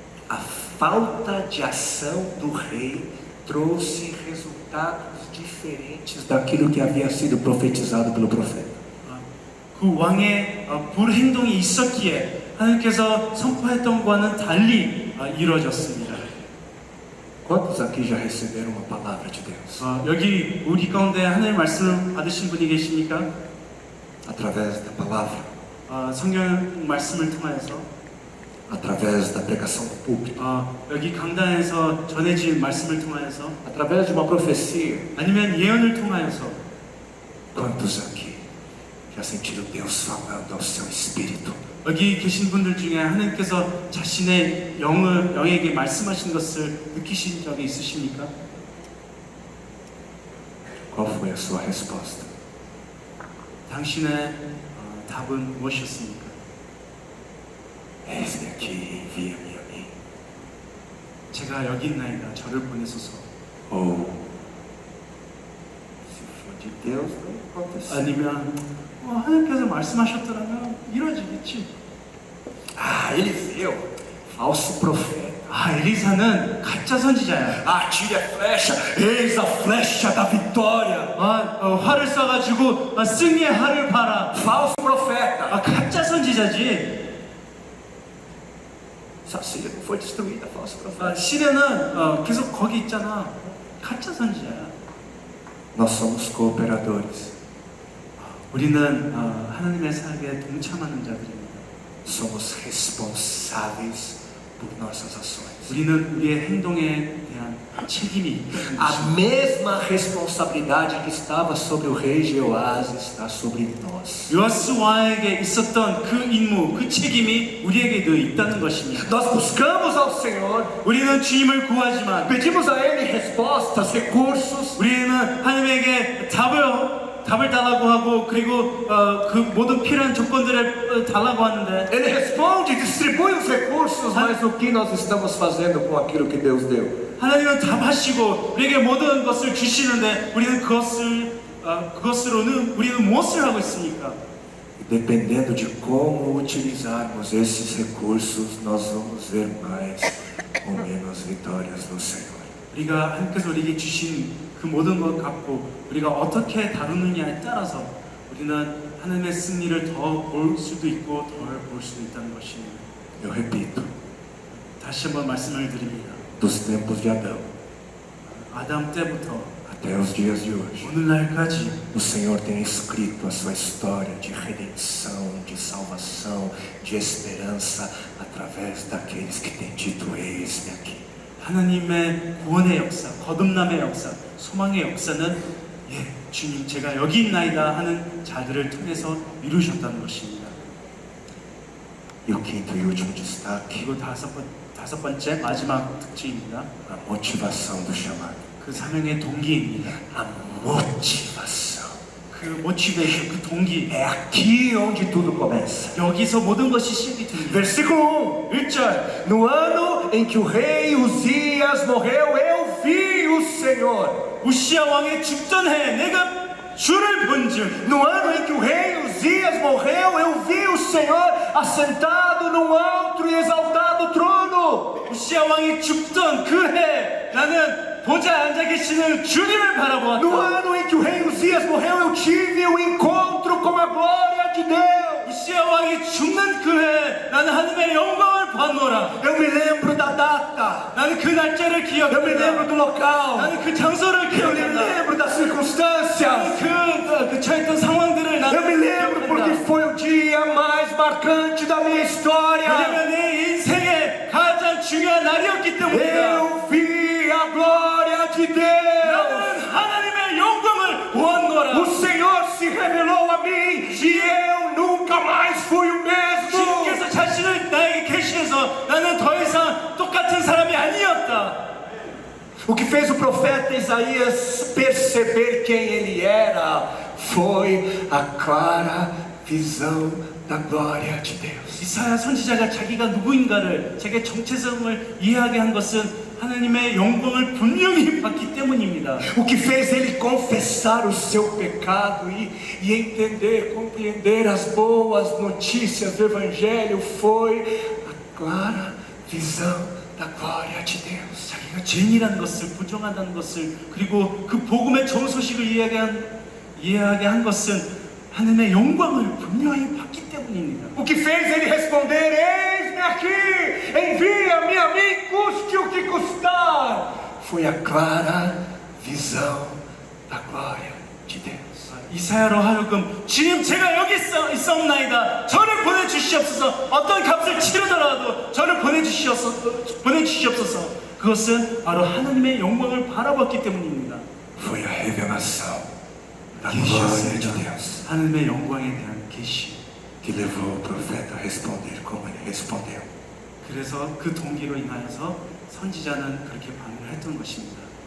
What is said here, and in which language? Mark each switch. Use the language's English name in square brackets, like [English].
[Portuguese] A falta de ação do rei trouxe resultados diferentes daquilo que havia sido profetizado pelo profeta. [Korean] 그 왕의 불행동이 있었기에 하나님께서 선포했던 것과는 달리 이루어졌습니다. [Portuguese] Quantos aqui já receberam uma palavra de Deus? [Korean] 여기 우리 가운데 하나님의 말씀을 받으신 분이 계십니까? [Portuguese] Através da palavra, [Korean] 성경 말씀을 통하여서 [Portuguese] através da pregação do púlpito, [Korean] 여기 강단에서 전해진 말씀을 통하여서 [Portuguese] através de uma profecia. [Korean] 아니면 예언을 통하여서 [Portuguese] Quantos aqui já sentiram Deus falando ao seu espírito? [Korean] 여기 계신 분들 중에 하나님께서 자신의 영에게 말씀하신 것을 느끼신 적이 있으십니까? [Portuguese] Qual foi a sua resposta? [Korean] 당신의 답은 무엇이었습니까? [Portuguese] Eis-me aqui, envia-me a mim. [Korean] 제가 여기 있나이다. 저를 보내소서. [Portuguese] Ou, se for de Deus, não aconteceu. [Korean] 아니면 하나님께서 말씀하셨더라면 이루어지겠지. [Portuguese] Eliseu, falso profeta. [Korean] 엘리사는 가짜 선지자야. [Portuguese] Atire a flecha, eis a flecha da vitória. [Korean] 활을 쏴가지고 승리의 활을 봐라. [Portuguese] Falso profeta. [Korean] 가짜 선지자지. [Portuguese] Síria não foi destruída, falso profeta. [Korean] 시리아는 계속 거기 있잖아. 가짜 선지자야. [Portuguese] Nós somos cooperadores. [Korean] 우리는 하나님의 사역에 동참하는 자들입니다. [Portuguese] Somos responsáveis por nossas ações. [Korean] 우리는 우리의 행동에 대한 책임이 있다는 [Portuguese] A [Korean] 것입니다. [Portuguese] mesma responsabilidade que estava sobre o rei Jeoás está sobre nós. [Korean] 요아스 왕에게 있었던 그 임무, 그 책임이 우리에게도 있다는 것입니다. [Portuguese] Nós buscamos ao Senhor, [Korean] 우리는 주님을 구하지만 [Portuguese] pedimos a Ele respostas, recursos. [Korean] 우리는 하나님에게 답을 달라고 하고 그리고 그 모든 필요한 조건들을 달라고 하는데 [Portuguese] Ele responde, distribui os recursos, mas o que nós estamos fazendo com aquilo que Deus deu? [Korean] 하나님은 답하시고 우리에게 모든 것을 주시는데 우리는 그것으로는 우리는 무엇을 하고 있습니까? [Portuguese] Dependendo de como utilizarmos esses recursos, nós vamos ver mais ou menos vitórias no Senhor. [Korean] 우리가 하나님께서 우리에게 주신 그 모든 것 갖고 우리가 어떻게 다루느냐에 따라서 우리는 하나님의 승리를 더 볼 수도 있고 덜 볼 수도 있다는 것입니다. [Portuguese] Eu repito, [Korean] 다시 한번 말씀을 드립니다. [Portuguese] dos tempos de Adão [Korean] 아담 때부터 [Portuguese] até os dias de hoje, [Korean] 오늘날까지 [Portuguese] o Senhor tem escrito a sua história de redenção, de salvação, de esperança através daqueles que têm dito: eis-me aqui. [Korean] 하나님의 구원의 역사, 거듭남의 역사, 소망의 역사는 주님 제가 여기 있나이다 하는 자들을 통해서 이루셨다는 것입니다. [Portuguese] E o quinto e último destaque, [Korean] 그리고 다섯 번째 마지막 특징입니다. [Portuguese] a motivação do chamado. [Korean] 그 사명의 동기입니다. [Portuguese] A motivação. [Korean] 그 모티베이션, 그 동기. [Portuguese] É aqui onde tudo começa. [Korean] 여기서 모든 것이 시작이 됩니다. [Portuguese] Versículo [Korean] 1절. [Portuguese] No ano em que o rei Uzias morreu, eu vi o Senhor. [Korean] 우시야 왕의 죽던 해 내가 주를 본즉. [Portuguese] No ano em que o rei Uzias morreu, eu vi o Senhor assentado num alto e exaltado trono. [Korean] 우시야 왕이 죽던 그 해 나는 보좌에 앉아 계시는 주님을 바라보았다. [Portuguese] No ano em que o rei Uzias morreu, eu tive um encontro com a glória de Deus. [Korean] 우시야 왕이 죽는 그 해 나는 하나님의 영광을 보았노라. [Portuguese] Eu me lembro da data. [Korean] 나는 그 날짜를 [Portuguese] Eu me lembro [Korean] 기억한다. [Portuguese] do local. [Korean] 나는 그 장소를 [Portuguese] Eu me [Korean] 기억한다. [Portuguese] lembro das circunstâncias. [Korean] 그 처했던 상황들을 [Portuguese] Eu me [Korean] 나는 [Portuguese] lembro porque [Korean] 기억한다. [Portuguese] foi o dia mais marcante da minha história. [Korean] 왜냐면 내 인생의 가장 중요한 날이었기 때문이다. [Portuguese] Eu vi a glória de Deus. [Korean] 나는 하나님의 영광을 보았노라. [Portuguese] O Senhor se revelou a mim e eu nunca mais fui o mesmo. [Korean] 주님께서 자신을 나에게 계시해서 나는 더 이상 똑같은 사람이 아니었다. [Portuguese] O que fez o profeta Isaías perceber quem ele era foi a clara visão da glória de Deus. [Korean] 이사야 선지자가 자기가 누구인가를 자기의 정체성을 이해하게 한 것은 하나님의 영광을 분명히 봤기 때문입니다. [Portuguese] O que fez ele confessar o seu pecado e entender, compreender as boas notícias do Evangelho foi a clara visão da glória de Deus. [Korean] 자기가 죄인이라는 것을 부정한다는 것을 그리고 그 복음의 좋은 소식을 이해하게 한 것은 하나님의 영광을 분명히 봤기 때문입니다. [Portuguese] O que fez ele responder: eis-me aqui, envia-me a mim, custe o que custar, foi a clara visão da glória de Deus. [Korean] 이사야로 하여금 주님 제가 여기 있사옵나이다. 저를 보내주시옵소서. 어떤 값을 치르더라도 저를 보내주시옵소서. 그것은 바로 하나님의 영광을 바라봤기 때문입니다. [Portuguese] Foi a revelação da glória de Deus [Korean] 하나님의 영광에 대한 계시. [Portuguese] que levou o profeta a responder como ele respondeu. [Korean] 그래서 그 동기로 인하여서 선지자는 그렇게 반응을 했던 것입니다.